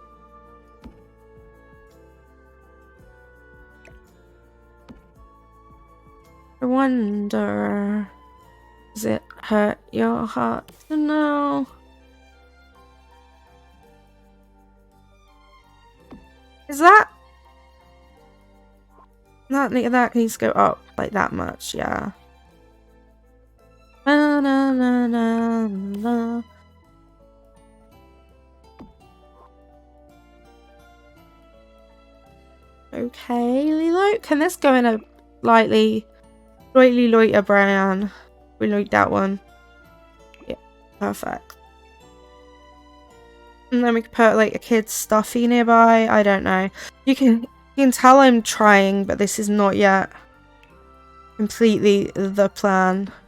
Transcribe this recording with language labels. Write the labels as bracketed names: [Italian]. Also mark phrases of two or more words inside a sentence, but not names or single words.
[English] I wonder, does it hurt your heart to know? Is that? That needs to go up like that much, yeah. Na, na, na, na, na. Okay, Lilo, can this go in a slightly lighter brown? We like that one. Yeah, perfect. And then we could put like a kid's stuffy nearby. I don't know. You can tell I'm trying, but this is not yet completely the plan.